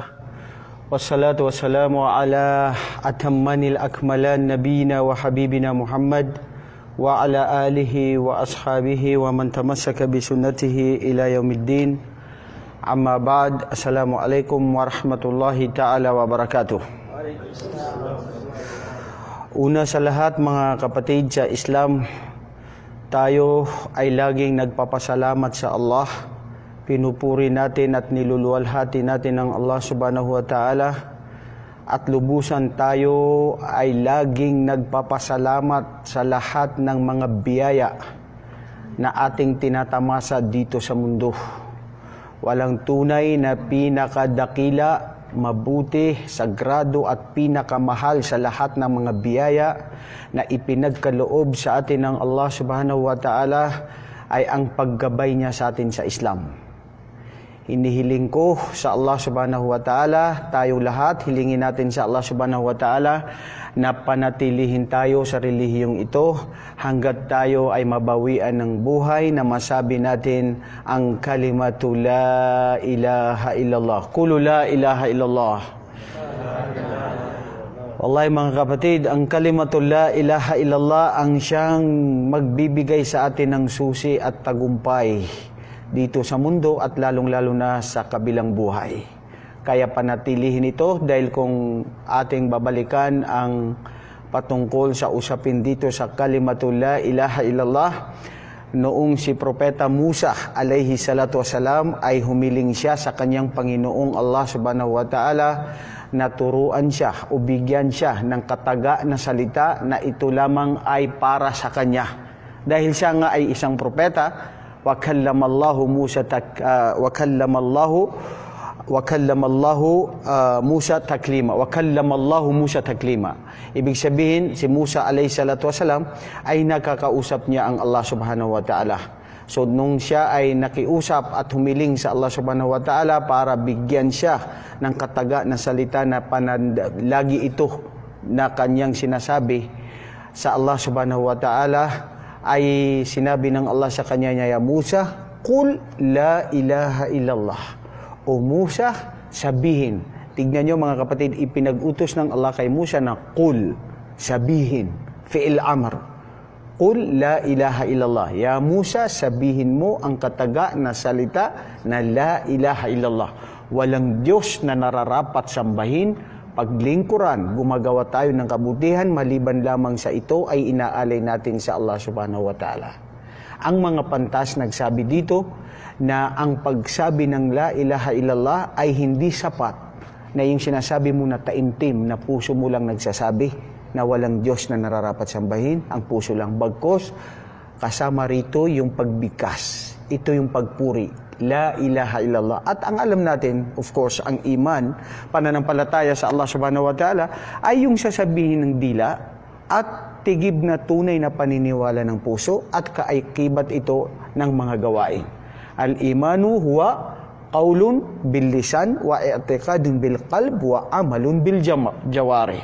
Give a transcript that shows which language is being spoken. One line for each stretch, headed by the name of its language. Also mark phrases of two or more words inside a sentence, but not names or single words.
Arabic: والصلاة والسلام على أتم الأكملين نبينا وحبيبنا محمد وعلى آله وأصحابه ومن تمسك بسنته إلى يوم الدين. أما بعد. السلام عليكم ورحمة الله تعالى وبركاته.
Filipino: Una sa lahat, mga kapatid sa Islam, tayo ay laging nagpapasalamat sa Allah. Pinupuri natin at niluluwalhati natin ng Allah
Arabic: سبحانه وتعالى.
Filipino: At lubusan tayo ay laging nagpapasalamat sa lahat ng mga biyaya na ating tinatamasa dito sa mundo. Walang tunay na pinakadakila, mabuti, sagrado at pinakamahal sa lahat ng mga biyaya na ipinagkaloob sa atin ng Allah
Arabic: سبحانه وتعالى
Filipino: ay ang paggabay niya sa atin sa Islam. Hinihiling ko sa Allah
Arabic: سبحانه وتعالى,
Filipino: tayo lahat, hilingin natin sa Allah
Arabic: سبحانه وتعالى
Filipino: na panatilihin tayo sa relihiyong ito hanggat tayo ay mabawian ng buhay na masabi natin ang
Arabic: كلمة لا إله إلا الله. قولوا لا إله إلا الله.
Filipino: Wallahi mga kapatid, ang
Arabic: كلمة لا إله إلا الله
Filipino: ang siyang magbibigay sa atin ng susi at tagumpay dito sa mundo at lalong-lalo na sa kabilang buhay. Kaya panatilihin ito dahil kung ating babalikan ang patungkol sa usapin dito sa
Arabic: كلمة لا إله إلا الله,
Filipino: noong si Propeta Musa
Arabic: عليه الصلاة والسلام
Filipino: ay humiling siya sa kanyang Panginoong Allah
Arabic: سبحانه وتعالى
Filipino: na turuan siya o bigyan siya ng kataga na salita na ito lamang ay para sa kanya. Dahil siya nga ay isang propeta,
Arabic: وكلم الله موسى تكليما.
Filipino: Ibig sabihin, si Musa
Arabic: عليه الصلاة والسلام
Filipino: ay nakakausap niya ang Allah
Arabic: سبحانه وتعالى.
Filipino: So nung siya ay nakiusap at humiling sa Allah
Arabic: سبحانه وتعالى
Filipino: para bigyan siya ng kataga na salita na lagi ito na kanyang sinasabi sa Allah
Arabic: سبحانه وتعالى,
Filipino: ay sinabi ng Allah sa kanya niya,
Arabic: موسى، قل لا إله إلا الله.
Filipino: O Musa, sabihin. Tignan nyo mga kapatid, ipinag-utos ng Allah kay Musa na qul, sabihin,
Arabic: فعل أمر. قل لا إله إلا الله. يا موسى,
Filipino: sabihin mo ang kataga na salita na
Arabic: لا إله إلا الله.
Filipino: Walang Diyos na nararapat sambahin, paglingkuran, gumagawa tayo ng kabutihan, maliban lamang sa ito ay inaalay natin sa Allah
Arabic: سبحانه وتعالى.
Filipino: Ang mga pantas nagsabi dito na ang pagsabi ng
Arabic: لا إله إلا الله
Filipino: ay hindi sapat, na yung sinasabi mo na taimtim, na puso mo lang nagsasabi na walang Diyos na nararapat sambahin, ang puso lang. Bagkos, kasama rito yung pagbigkas, ito yung pagpuri,
Arabic: لا إله إلا الله.
Filipino: At ang alam natin,
English: of course,
Filipino: ang iman, pananampalataya sa Allah
Arabic: سبحانه وتعالى,
Filipino: ay yung sasabihin ng dila at tigib na tunay na paniniwala ng puso at kaikibat ito ng mga gawain.
Arabic: الإيمان هو قول باللسان واعتقاد بالقلب وعمل بالجوارح.